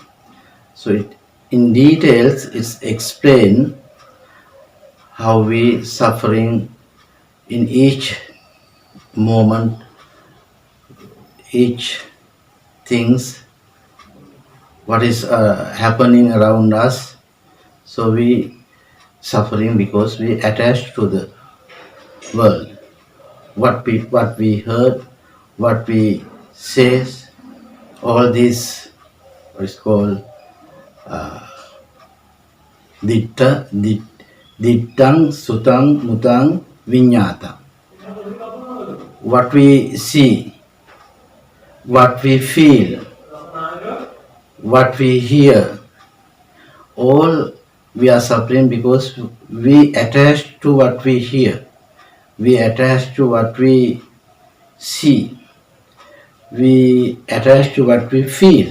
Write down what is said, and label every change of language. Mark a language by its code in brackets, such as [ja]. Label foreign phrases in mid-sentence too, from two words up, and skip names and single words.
[en] So in details it's explained how we suffering in each moment, each things, what is happening around us. So we suffering because we attach to the world. What we heard, what we say, all this is called [pi] dittang, sutang, mutang, viññāta. [en] What we see, what we feel, what we hear, all we are suffering because we attach to what we hear, we attach to what we see, we attach to what we feel.